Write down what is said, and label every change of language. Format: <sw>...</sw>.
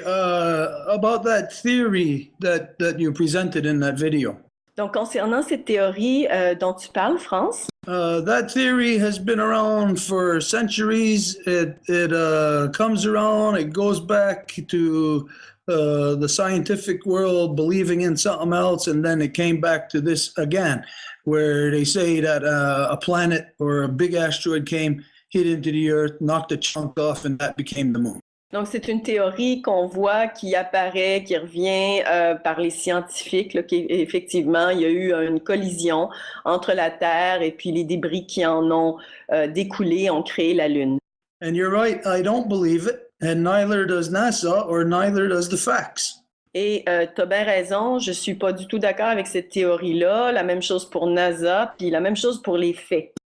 <en>About that theory that you presented in that video.</en> <fr>Donc, concernant cette théorie dont tu parles, France,</fr> <en>That theory has been around for centuries. It comes around, it goes back to the scientific world believing in something else, and then it came back to this again, where they say that a planet or a big asteroid came, hit into the Earth, knocked a chunk off, and that became the moon.</en> <fr>donc c'est une théorie qu'on voit qui apparaît, qui revient par les scientifiques, là, qu'effectivement, il y a eu une collision entre la Terre et puis les débris qui en ont découlé ont créé la Lune.</fr> <en>And you're right, I don't believe it, and neither does NASA or neither does the facts.</en> <fr>Et tu as bien raison, je suis pas du tout d'accord avec cette théorie-là. La même chose pour NASA, puis la même chose pour les faits.</fr>